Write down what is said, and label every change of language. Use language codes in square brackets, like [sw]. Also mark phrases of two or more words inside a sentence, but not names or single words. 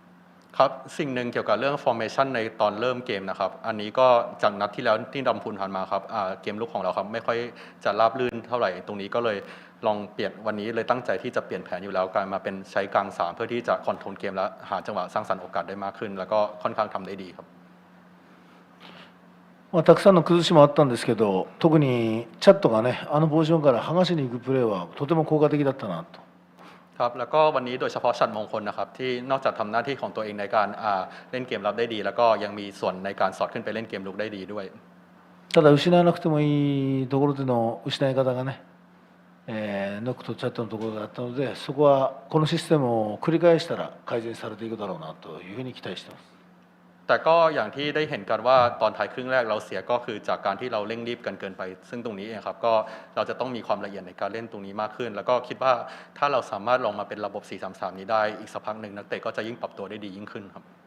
[th] ครับสิ่งหนึ่งเกี่ยวกับเรื่อง formation ในตอนเริ่มเกมนะครับอันนี้ก็จากนัดที่แล้วที่ดำพูนผ่านมาครับเกมลุกของเราครับไม่ค่อยจะราบรื่นเท่าไหร่ตรงนี้ก็เลยลองเปลี่ยนวันนี้เลยตั้งใจที่จะเปลี่ยนแผนอยู่แล้วการมาเป็นใช้กลาง3เพื่อที่จะคอนโทรลเกมและหาจังหวะสร้างสรรค์โอกาสได้มากขึ้นแล้วก็ค่อนข้างทำได้ดีครับ [ja] たくさんの崩しもあったんですけど特にチャットがねポジションから剥がしに行くプレーはとても効果的だったなと [th] ครับแล้วก็วันนี้โดยเฉพาะชัดมงคลนะครับที่นอกจากทำหน้าที่ของตัวเองในการเล่นเกมรับได้ดีแล้วก็ยังมีส่วนในการสอดขึ้นไปเล่นเกมลุกได้ดีด้วย [ja] ただ失わなくてもいいところでの失い方がね、ノックとチャットのところだったのでそこはこのシステムを繰り返したら改善されていくだろうなというふうに期待しています。 [th] แต่ก็อย่างที่ได้เห็นกันว่าตอนท้ายครึ่งแรกเราเสียก็คือจากการที่เราเร่งรีบกันเกินไป ซึ่งตรงนี้เองครับก็เราจะต้องมีความละเอียดในการเล่นตรงนี้มากขึ้น แล้วก็คิดว่าถ้าเราสามารถลองมาเป็นระบบ 4-3-3 นี้ได้อีกสักพักหนึ่งนักเตะก็จะยิ่งปรับตัวได้ดียิ่งขึ้นครับ